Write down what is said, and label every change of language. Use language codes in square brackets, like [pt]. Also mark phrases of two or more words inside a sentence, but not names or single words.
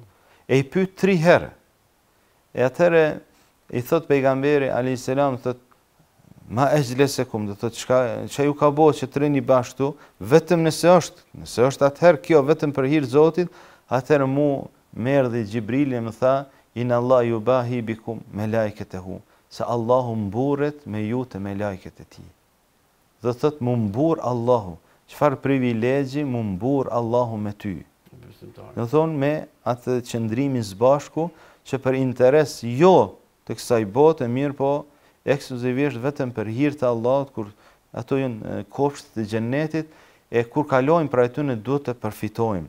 [sq] E i pyet 3 herë. E atëre i thot pejgamberi [ar] عليه السلام, [sq] thot, [ar] ما أجلسكم, [sq] do thot, çka ju ka bërë që të rini bashkë, vetëm nëse është atëherë kjo vetëm për hir Zotit, atëherë mu më erdhi Xhibrili më tha, [ar] إن الله يباهي بكم ملائكته, [sq] se Allahu mburret me ju të melajket e tij. Do thot, mu mbur Allahu, çfarë privilegji mu mbur Allahu me ty. Do thonë me atë qëndrimin së bashku, që për interes jo të kësaj bote, mirë po ekskluzivisht vetëm për hir të Allahut, kur ato janë kopshtet të xhennetit, e kur kalojmë për aty ne duhet të përfitojmë.